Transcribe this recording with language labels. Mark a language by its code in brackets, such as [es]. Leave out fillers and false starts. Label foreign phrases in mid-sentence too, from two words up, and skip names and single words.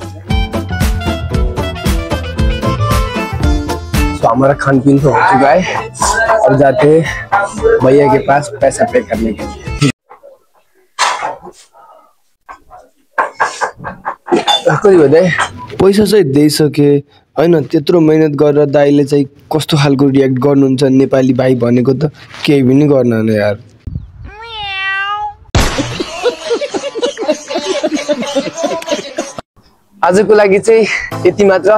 [hi] तो हमारा खान पीन तो हो चुका है, अब जाते हैं भैया के पास पैसा पे करने के लिए। [ne] पैसा चाहिँ दिइसके हैन, त्यत्रो मेहनत गरेर दाइले चाहिँ कस्तो खालको रियाक्ट गर्नुहुन्छ नेपाली भाइ भनेको त केही पनि गर्न यार। आजको लागि चाहिँ यति मात्र।